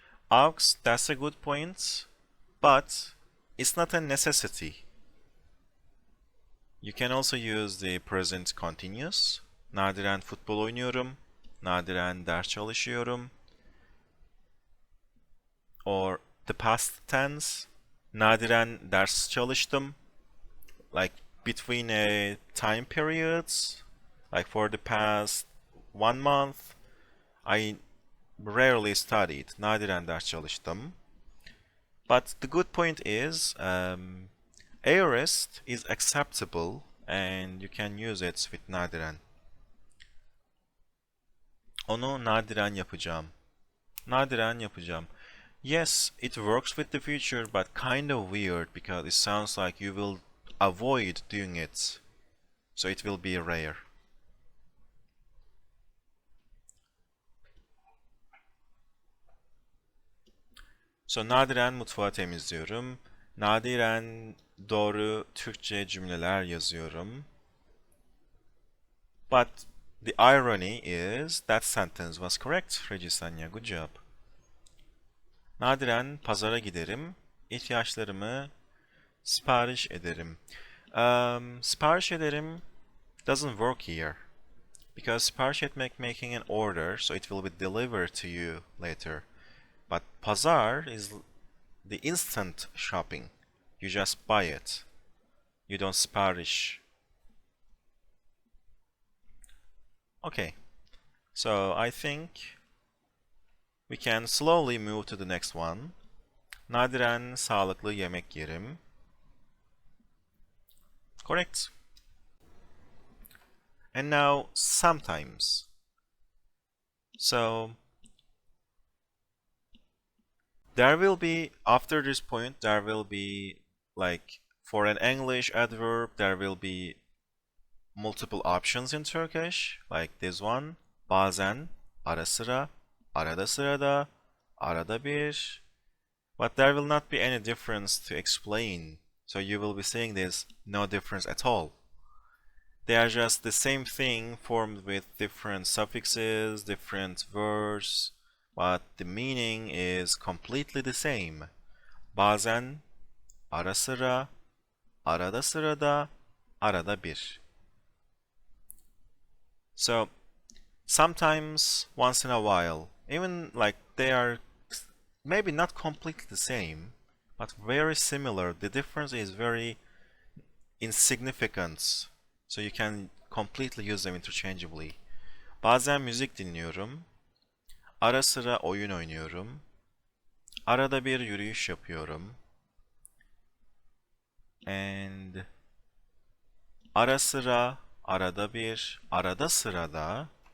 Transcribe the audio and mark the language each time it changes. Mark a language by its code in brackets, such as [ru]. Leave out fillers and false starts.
[en] Aux, that's a good point, but it's not a necessity. You can also use the present continuous. [tr] Nadiren futbol oynuyorum. Nadiren ders çalışıyorum. [en] Or the past tense. [tr] Nadiren ders çalıştım. [en] Like between time periods. Like for the past 1 month. I rarely studied. [tr] Nadiren ders çalıştım. [en] But the good point is, aorist is acceptable and you can use it with nadiren. [tr] Onu nadiren yapacağım. Nadiren yapacağım. [en] Yes, it works with the future, but kind of weird because it sounds like you will avoid doing it. So it will be rare. [tr] So nadiren mutfağı temizliyorum. Nadiren doğru Türkçe cümleler yazıyorum. [en] But the irony is that sentence was correct, Regisanya. Good job. [tr] Nadiren pazara giderim. İhtiyaçlarımı sipariş ederim. Sipariş ederim [en] doesn't work here. Because sipariş etmek making an order, so it will be delivered to you later. But pazar is the instant shopping. You just buy it. You don't sipariş. Okay. So I think we can slowly move to the next one. [tr] Nadiren sağlıklı yemek yerim. [en] Correct. And now sometimes. So there will be, after this point, there will be, like, for an English adverb, there will be multiple options in Turkish, like this one. [tr] Bazen, ara sıra, arada sırada, arada bir. [en] But there will not be any difference to explain. So you will be saying this, no difference at all. They are just the same thing formed with different suffixes, different verbs, but the meaning is completely the same. [tr] Bazen, ara sıra, arada sırada, arada bir. [en] So, sometimes, once in a while, even like they are maybe not completely the same, but very similar. The difference is very insignificant. So you can completely use them interchangeably. [tr] Bazen müzik dinliyorum. Ara sıra oyun oynuyorum. Arada bir yürüyüş yapıyorum. And ara sıra, arada bir, arada sırada.